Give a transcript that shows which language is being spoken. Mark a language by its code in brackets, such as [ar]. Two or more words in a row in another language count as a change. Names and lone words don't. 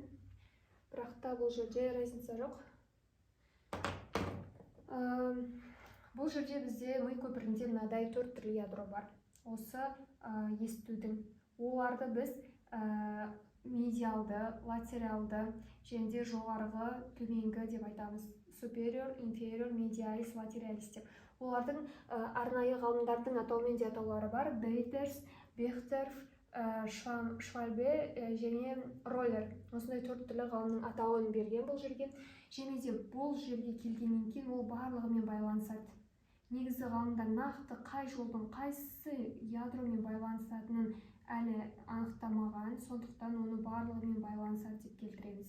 [kk] Бірақ та бұл жерде разница жоқ. Бұл жерде бізде ми көпірінде мынадай 4 түрлі ядро бар. Осы естудің. Оларды біз медиалды, латералды және де жоғарғы, төменгі деп айтамыз. [la] Superior, inferior, medialis, lateralis деп. [kk] Олардың арнайы ғалымдардың атауымен де атаулары бар. Дейтерс, Бехтер, Швальбе және Роллер. Осындай 4 түрлі ғалымның атауын берген бұл жерге. Және де бұл жерге келгеннен кейін ол барлығымен байланысады. Негізі ғалымдар нақты қай жолдың қайсы ядромен байланысатынын әлі анықтамаған, сондықтан оны барлығымен байланысады деп келтіреміз.